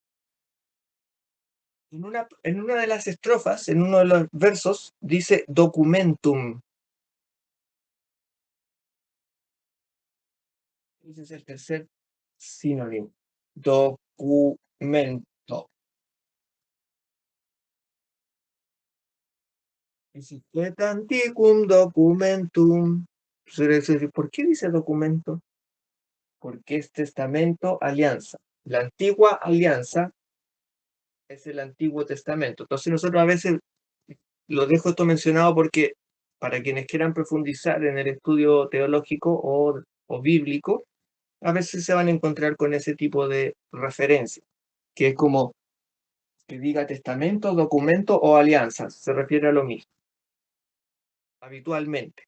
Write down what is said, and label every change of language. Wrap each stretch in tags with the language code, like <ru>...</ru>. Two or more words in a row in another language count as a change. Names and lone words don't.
<es>En una de las estrofas, en uno de los versos, dice documentum. Ese es el tercer sinónimo. Documento. Dice,</es> <la>et antiquum documentum.</la> <es>¿Por qué dice documento? Porque es testamento, alianza. La antigua alianza es el Antiguo Testamento. Entonces nosotros a veces lo dejo esto mencionado porque para quienes quieran profundizar en el estudio teológico o bíblico, a veces se van a encontrar con ese tipo de referencia, que es como que diga testamento, documento o alianza, se refiere a lo mismo, habitualmente.</es>